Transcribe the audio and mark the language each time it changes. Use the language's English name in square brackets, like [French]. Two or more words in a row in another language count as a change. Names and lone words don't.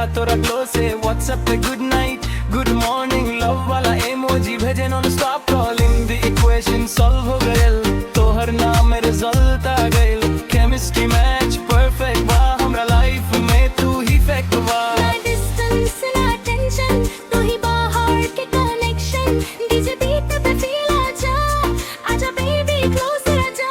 [Bhojpuri] तोरा ग्लो से व्हाट्सएप पे [English] good night good morning [Bhojpuri] लव वाला इमोजी भेजे [English] non stop calling the equation solve [Bhojpuri] हो गइल तोहर नाम में रिजल्ट आ गइल [English] chemistry match perfect [Bhojpuri] बा हमरा लाइफ में तू ही फैक्ट बा ना डिस्टेंस ना टेंशन तू ही बाहर के कनेक्शन [English] DJ beat [Bhojpuri] पे फील आजा बेबी क्लोज आजा